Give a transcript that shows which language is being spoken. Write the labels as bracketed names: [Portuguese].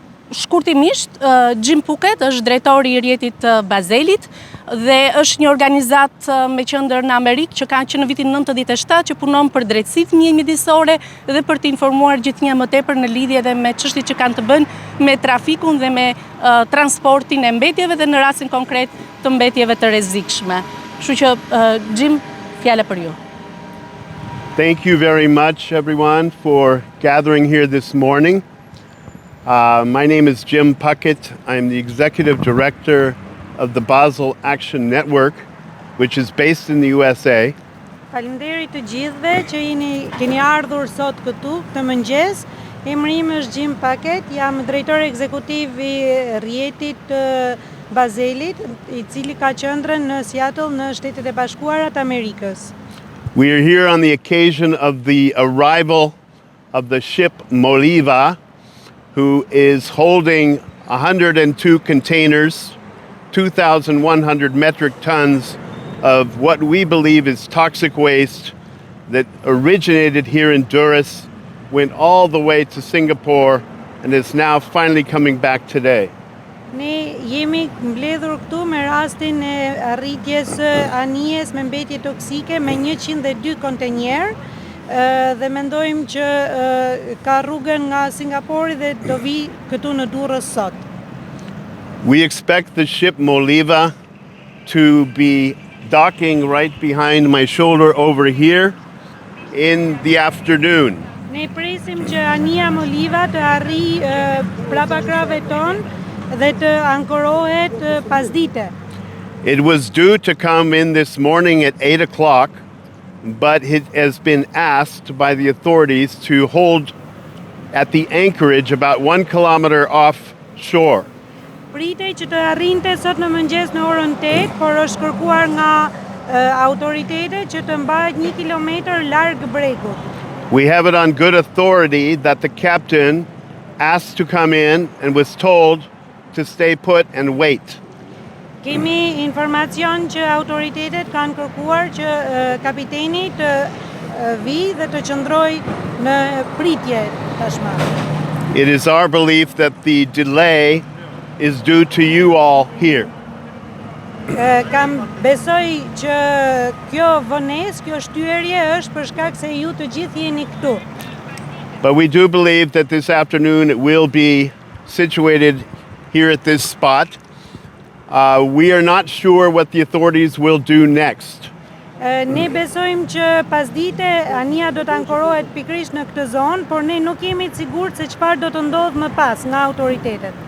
[Albanian] Shkurtimisht, Jim Puket është drejtori I Rjetit të Bazelit dhe është një organizat me qendër në Amerikë që ka që në vitin 97 që punon për drejtësitë midisore dhe për të informuar gjithnjë më tepër në lidhje dhe me çështjet që kanë të bëjnë me trafikun dhe me transportin e mbetjeve dhe në rastin konkret të mbetjeve të rrezikshme. Kështu që Jim, fjala për ju. [English] Thank you very much, everyone, for gathering here this morning. My name is Jim Puckett. I'm the executive director of the Basel Action Network, which is based in the USA. [Albanian] Faleminderit të gjithëve që keni ardhur sot këtu këtë mëngjes. Emri im është Jim Puckett, jam drejtori ekzekutiv I Rjetit të Bazelit, I cili ka qendrën në Seattle në Shtetet e Bashkuara të Amerikës. [English] We are here on the occasion of the arrival of the ship Moliva, who is holding 102 containers, 2,100 metric tons of what we believe is toxic waste that originated here in Durrës, went all the way to Singapore, and is now finally coming back today. [Albanian] Ne jemi mbledhur këtu me rastin e arritjes Anijes me mbetje toksike me 102 kontejnerë dhe mendojmë që ka rrugën nga Singapori dhe do vi këtu në Durrës sot. [English] We expect the ship Moliva to be docking right behind my shoulder over here in the afternoon. [Albanian] Ne presim që Anija Moliva të arrijë prapa krave tonë dhe të ankorohet pasdite. [English] It was due to come in this morning at 8 o'clock, but it has been asked by the authorities to hold at the anchorage about 1 kilometer offshore. [Albanian] Pritej që të arrinte sot në mëngjes në orën 8, por është kërkuar nga autoritetet që të mbahet 1 kilometër larg bregut. [English] We have it on good authority that the captain asked to come in and was told to stay put and wait. [Albanian] Kemi informacion që autoritetet kanë kërkuar që kapiteni të vi dhe të qëndroj në pritje tashmë. [English] It is our belief that the delay is due to you all here. [Albanian] Kam besoj që kjo vonesë, kjo shtyerje është për shkak se ju të gjithë jeni këtu. [English] But we do believe that this afternoon it will be situated here at this spot. We are not sure what the authorities will do next. [Albanian] Ne besojmë që pasdite Anija do të ankorohet pikërisht në këtë zonë, por ne nuk jemi të sigurt se çfarë do të ndodhë më pas nga autoritetet.